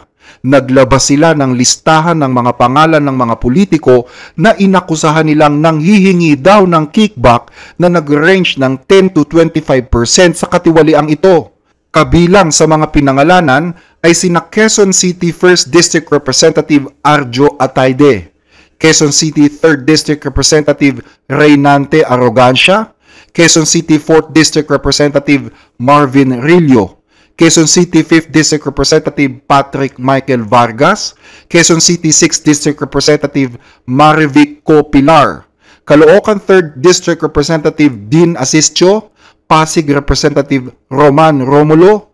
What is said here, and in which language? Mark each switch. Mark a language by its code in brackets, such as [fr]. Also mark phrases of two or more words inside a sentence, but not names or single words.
[tl] Naglabas sila ng listahan ng mga pangalan ng mga politiko na inakusahan nilang nanghihingi daw ng kickback na nag-range ng 10 to 25% sa katiwaliang ito. Kabilang sa mga pinangalanan ay sina Quezon City 1st District Representative Arjo Atayde, Quezon City 3rd District Representative Reynante Arrogancia, Quezon City 4th District Representative Marvin Rillo, Quezon City 5th District Representative Patrick Michael Vargas, Quezon City 6th District Representative Marivic Copilar, Caloocan 3rd District Representative Dean Asistio, Pasig Representative Roman Romulo,